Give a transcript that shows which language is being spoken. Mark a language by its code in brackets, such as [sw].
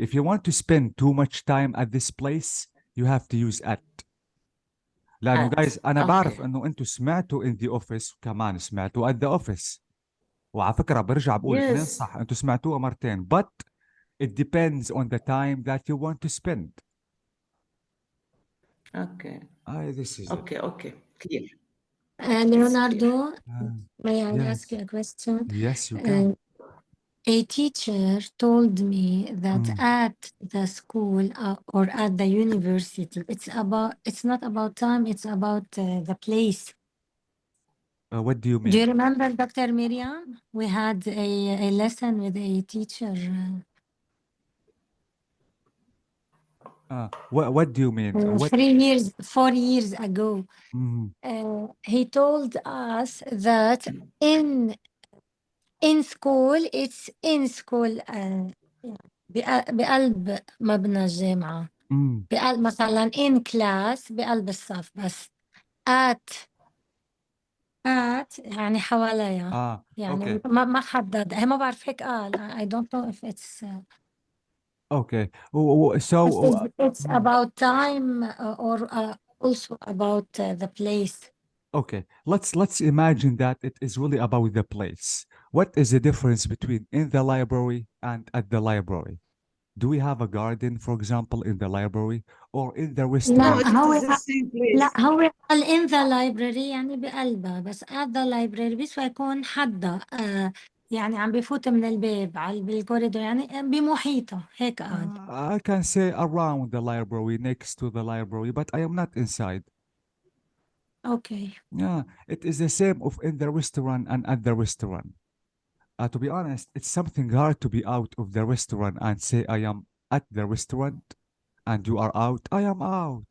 [en] If you want to spend too much time at this place, you have to use at. [ar] لانه جايز انا بعرف انه انتم سمعتوا [en] in the office [ar] كمان سمعتوا [en] at the office [ar] وعلى فكره برجع بقول اثنين [en] Yes. [ar] صح انتم سمعتوها مرتين [en] but it depends on the time that you want to spend. Okay. This is it. Okay. Clear. Leonardo, may I Yes. ask you a question? Yes, you can. A teacher told me that at the school or at the university, it's not about time, it's about the place. What do you mean? Do you remember Dr. Miriam? We had a lesson with a teacher. What do you mean? 4 years ago. He told us that in school, it's in school [ar] بقلب مبنى الجامعة. بقلب مثلا [en] in class [ar] بقلب الصف بس at يعني حواليها يعني [en] okay. [ar] ما حدد هي ما بعرف هيك قال [en] I don't know if it's Okay. So it's about time or also about the place. Okay, let's imagine that it is really about the place. What is the difference between in the library and at the library? Do we have a garden, for example, in the library or in the [ar] لا [en] restaurant? [ar] هو لا هو قال [en] in the library [ar] يعني بقلبها بس [en] at the library [ar] بس يكون حدا يعني عم بفوت من الباب على بالكوريدور يعني بمحيطها هيك قال. [en] I can say around the library, next to the library, but I am not inside. Okay. Yeah, it is the same of in the restaurant and at the restaurant. To be honest, it's something hard to be out of the restaurant and say I am at the restaurant and you are out. I am out.